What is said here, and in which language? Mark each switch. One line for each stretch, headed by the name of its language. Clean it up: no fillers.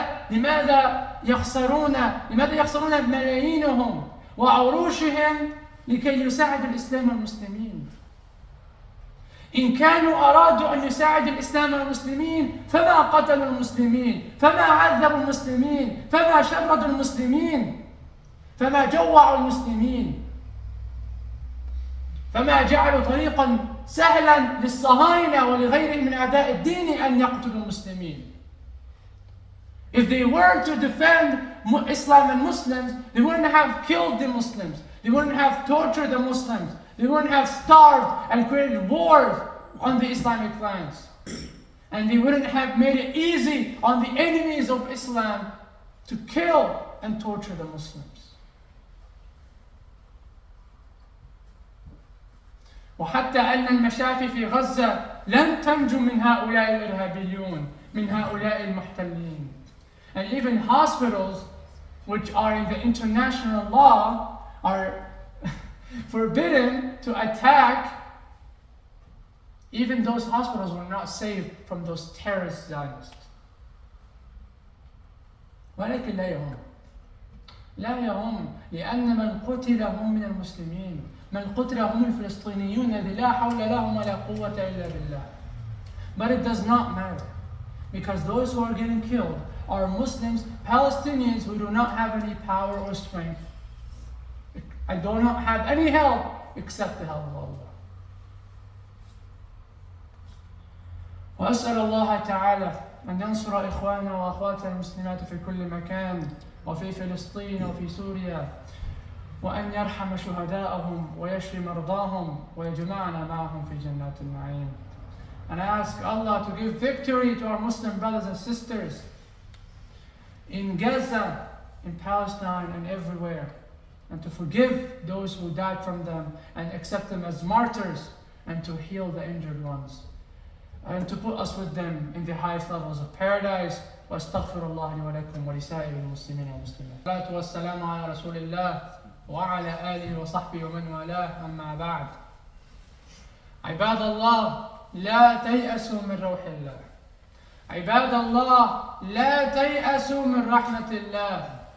Arabic: لماذا يخسرون ملايينهم وعروشهم لكي يساعدوا الإسلام والمسلمين؟ إن كانوا أرادوا أن يساعدوا الإسلام والمسلمين فما قتلوا المسلمين، فما عذبوا المسلمين، فما شردوا المسلمين، فما جوعوا المسلمين، فما جعلوا طريقا سهلا للصهاينة ولغيرهم من أعداء الدين أن يقتلوا المسلمين.
English: If they were to defend Islam and Muslims, they wouldn't have killed the Muslims, they wouldn't have tortured the Muslims, they wouldn't have starved and created wars on the Islamic lands. And they wouldn't have made it easy on the enemies of Islam to kill and torture the Muslims.
Arabic: وحتى أن المشافي في غزة لن تنجو من هؤلاء الإرهابيون، من هؤلاء المحتلين.
English: And even hospitals, which are in the international law, are forbidden to attack. Even those hospitals were not saved from those terrorist Zionists.
Arabic: ولكن لا يهم لأن من قتل هم من المسلمين، من قتل هم الفلسطينيون الذي لا حول لهم ولا قوة إلا بالله.
English: But it does not matter, because those who are getting killed are Muslims, Palestinians who do not have any power or strength. I do not have any help except the help of Allah.
Arabic: وأسأل الله تعالى أن ينصر إخواننا وأخواتنا المسلمات في كل مكان وفي فلسطين وفي سوريا، وأن يرحم شهداءهم ويشفي مرضاهم ويجمعنا معهم في جنات النعيم.
English: And I ask Allah to give victory to our Muslim brothers and sisters in Gaza, in Palestine, and everywhere, and to forgive those who died from them and accept them as martyrs, and to heal the injured ones, and to put us with them in the highest levels of paradise.
Arabic: واستغفر الله لي ولكم ولسائر المسلمين والمسلمات. والصلاة والسلام على رسول الله وعلى آله وصحبه ومن والاه، أما بعد. عباد الله لا تيأسوا من روح الله. عباد الله لا تيأسوا من رحمة الله.